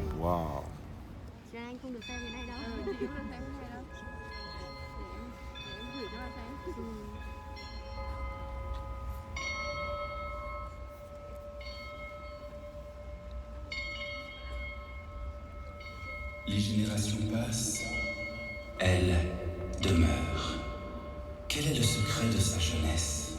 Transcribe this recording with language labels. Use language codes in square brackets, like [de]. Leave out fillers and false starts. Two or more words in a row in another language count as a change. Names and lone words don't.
[vi] Wow. Chứ anh không được xem cái này đâu. Chị không được xem cái này đâu. Để em gửi cho bạn xem. [fr] Les générations passent, elle demeure. Quel est le secret de sa jeunesse?